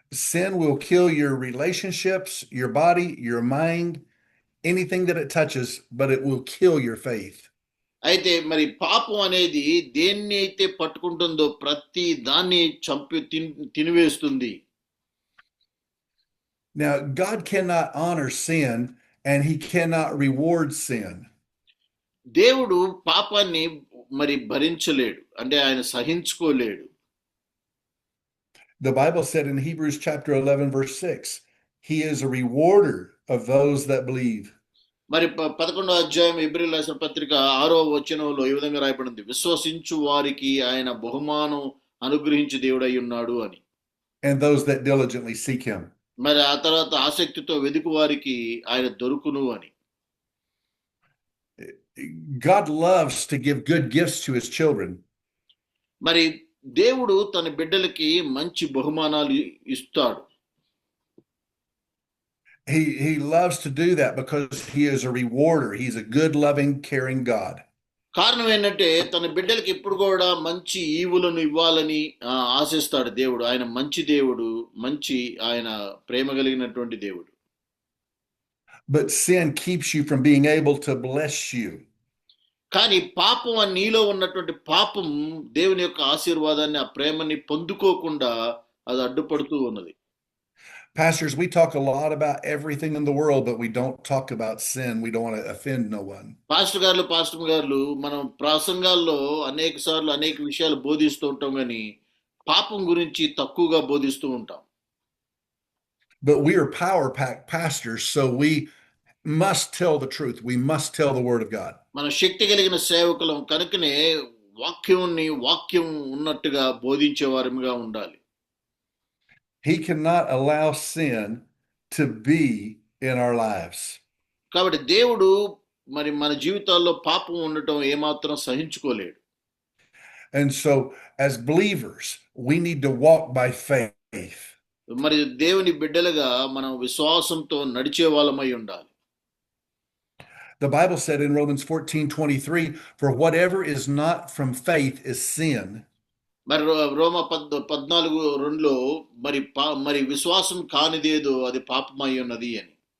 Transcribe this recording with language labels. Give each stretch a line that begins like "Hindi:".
English: Sin will kill your relationships, your body, your mind, anything that it touches, but it will kill your faith.
Telugu: అయితే మరి పాపం అనేది దేన్ని అయితే పట్టుకుంటుందో ప్రతి దాన్ని చంపి తినివేస్తుంది.
English: Now, God cannot honor sin and he cannot reward sin.
Telugu: దేవుడు పాపాన్ని మరి భరించలేడు, అంటే ఆయన సహించుకోలేడు.
English: The Bible said in Hebrews chapter 11 verse 6, he is a rewarder of those that believe.
Telugu: మరి 11వ అధ్యాయం హెబ్రీయుల రాసిన పత్రిక 6వ వచనంలో ఈ విధంగా రాయబడింది, విశ్వసించు వారికి ఆయన బహుమానం అనుగ్రహించి దేవుడై ఉన్నాడు అని.
English: And those that diligently seek him.
Telugu: మరి ఆ తర్వాత ఆసక్తితో వెదుకు వారికి ఆయన దొరుకును అని.
English: God loves to give good gifts to his children.
Telugu: మరి దేవుడు తన బిడ్డలకి మంచి బహుమానాలు ఇస్తాడు.
English: He loves to do that because he is a rewarder. He's a good, loving, caring God.
Telugu: కారణం ఏంటంటే తన బిడ్డలకి ఎప్పుడు కూడా మంచి ఈవులను ఇవ్వాలని ఆశిస్తాడు దేవుడు. ఆయన మంచి దేవుడు, మంచి ఆయన ప్రేమ కలిగినటువంటి దేవుడు.
English: But sin keeps you from being able to bless you.
Telugu: కానీ పాపం నీలో ఉన్నటువంటి పాపం దేవుని యొక్క ఆశీర్వాదాన్ని, ఆ ప్రేమని పొందుకోకుండా అది అడ్డుపడుతూ ఉన్నది.
English: Pastors, we talk a lot about everything in the world, but we don't talk about sin. We don't want to offend no one.
Telugu: Pastor గారు మనం ప్రసంగాల్లో అనేక సార్లు అనేక విషయాలు బోధిస్తూ ఉంటాం, కానీ పాపం గురించి తక్కువగా బోధిస్తూ ఉంటాం.
English: But we are power packed pastors, so we must tell the truth. We must tell the word of God.
Telugu: మన శక్తి కలిగిన సేవకులం కనుకనే వాక్యం ఉన్నట్టుగా బోధించే వారిగా ఉండాలి.
English: He cannot allow sin to be in our lives.
Telugu: కాబట్టి దేవుడు మరి మన జీవితాల్లో పాపం ఉండటం ఏమాత్రం సహించుకోలేడు.
English: And so as believers, we need to walk by faith.
Telugu: మరి దేవుని బిడ్డలుగా మనం విశ్వాసంతో నడిచే వాళ్ళమై ఉండాలి.
English: The Bible said in Romans 14:23, for whatever is not from faith is sin.
Telugu: మరి రోమా 14:2లో మరి విశ్వాసం కానిదేదో అది పాపమై ఉన్నది అని.